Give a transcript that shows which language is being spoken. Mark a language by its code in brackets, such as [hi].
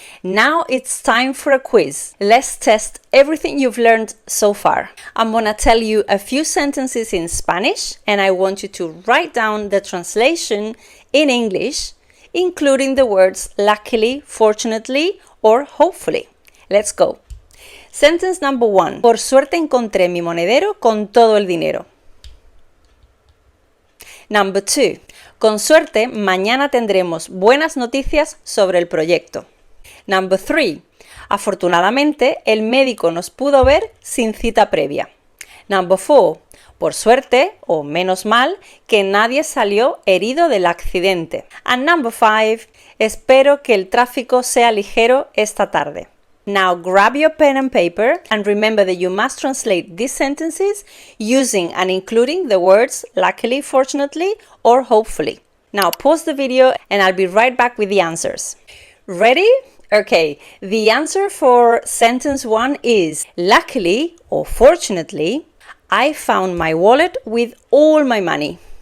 [en] Now it's time for a quiz. Let's test everything you've learned so far. I'm gonna tell you a few sentences in Spanish, and I want you to write down the translation in English, including the words luckily, fortunately, or hopefully. Let's go. Sentence number 1. [es] Por suerte encontré mi monedero con todo el dinero. [en] Number 2. [es] Con suerte mañana tendremos buenas noticias sobre el proyecto. [en] Number 3. [es] Afortunadamente el médico nos pudo ver sin cita previa. [en] Number 4. [es] Por suerte, o menos mal, que nadie salió herido del accidente. [en] And number 5. [es] Espero que el tráfico sea ligero esta tarde. [en] Now grab your pen and paper and remember that you must translate these sentences using and including the words luckily, fortunately, or hopefully. Now pause the video and I'll be right back with the answers. Ready? Okay, the answer for sentence 1 is luckily or fortunately, I found my wallet with all my money.